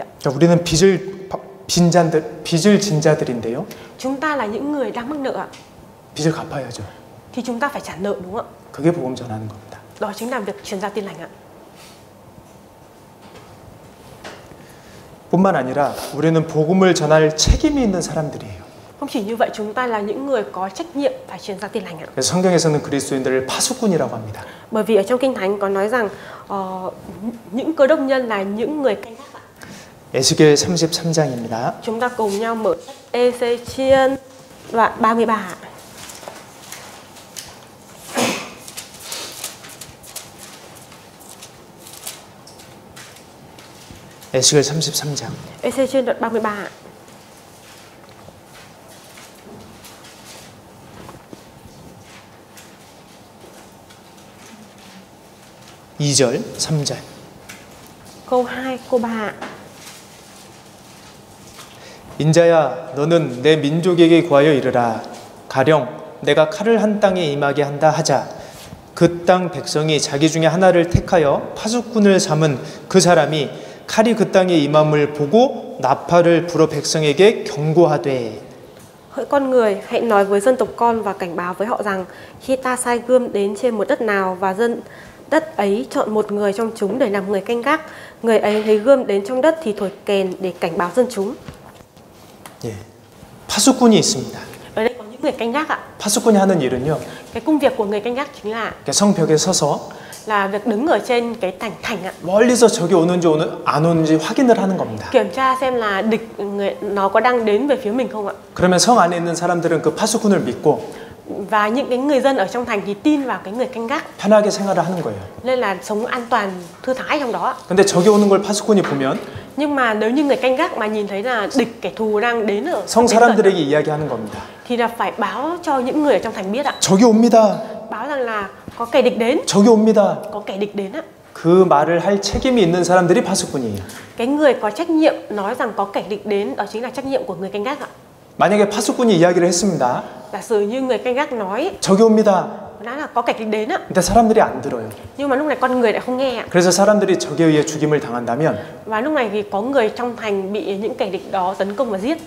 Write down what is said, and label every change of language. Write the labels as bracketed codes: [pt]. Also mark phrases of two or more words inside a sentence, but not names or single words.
[ko] 우리는 빚을 진 자들인데요. [vi] Chúng ta là những người đang mắc nợ ạ. [ko] 빚을 갚아야죠. [vi] Thì chúng ta phải trả nợ đúng không ạ? [ko] 그게 복음 전하는 겁니다. [vi] Đó chính là việc truyền ra tin lành ạ. [ko] 뿐만 아니라 우리는 복음을 전할 책임이 있는 사람들이에요. [vi] Không chỉ như vậy, chúng ta là những người có trách nhiệm phải truyền ra tin lành ạ. [ko] 그래서 성경에서는 그리스도인들을 파수꾼이라고 합니다. [vi] Bởi vì ở trong Kinh Thánh có nói rằng những cơ đốc nhân là những người canh gác ạ. [ko] 에스겔 33장입니다. [vi] Chúng ta cùng nhau mở sách Ê-xê-chiên đoạn 33 ạ. [ko] 에스겔 33장. [vi] Ê-xê-chiên đoạn 33 ạ. [ko] 이 절, 3절. [vi] Câu 2, câu 3 ạ. [ko] 인자야 너는 내 민족에게 구하여 이르라. 가령 내가 칼을 한 땅에 임하게 한다 하자. 그 땅 백성이 자기 중에 하나를 택하여 파수꾼을 삼은 그 사람이 칼이 그 땅에 임함을 보고 나팔을 불어 백성에게 경고하되. [vi] Hỡi con người, hãy nói với dân tộc con và cảnh báo với họ rằng khi ta sai gươm đến trên một đất nào và dân đất ấy chọn một người trong chúng để làm người canh gác, người ấy thấy gươm đến trong đất thì thổi kèn để cảnh báo dân chúng. [ko] 예, 파수꾼이 있습니다. [vi] Ở đây có những người canh gác ạ. [ko] 파수꾼이 하는 일은요, [vi] Cái công việc của người canh gác chính là [ko] 성벽에 서서 [vi] việc đứng ở trên cái thành ạ. [ko] 멀리서 적이 오는지 안 오는지 확인을 하는 겁니다. [vi] Kiểm tra xem là địch nó có đang đến về phía mình không ạ. [ko] 그러면 성 안에 있는 사람들은 그 파수꾼을 믿고 [vi] Và những cái người dân ở trong thành thì tin vào cái người canh gác. [ko] 편하게 생활을 하는 거예요. [vi] Nên là sống an toàn, thư thái trong đó. [ko] 근데 적이 오는 걸 파수꾼이 보면 [vi] Nhưng mà nếu như người canh gác mà nhìn thấy là địch, kẻ thù đang đến ở [ko] 성 사람들에게 이야기하는 겁니다. [vi] thì là phải báo cho những người ở trong thành biết ạ. [ko] 적이 옵니다. [vi] Báo rằng là có kẻ địch đến. [ko] 적이 옵니다. [vi] Có kẻ địch đến ạ. [ko] 그 말을 할 책임이 있는 사람들이 파수꾼이에요. [vi] Cái người có trách nhiệm nói rằng có kẻ địch đến, đó chính là trách nhiệm của người canh gác ạ. [ko] 만약에 파수꾼이 이야기를 했습니다. [vi] Giả sử như người canh gác nói [ko] 적이 옵니다. [vi] nói là có kẻ địch đến ạ. [ko] 근데 사람들이 안 들어요. [vi] Nhưng mà lúc này con người lại không nghe ạ. [ko] 그래서 사람들이 적에 의해 죽임을 당한다면 [vi] Và lúc này thì có người trong thành bị những kẻ địch đó tấn công và giết.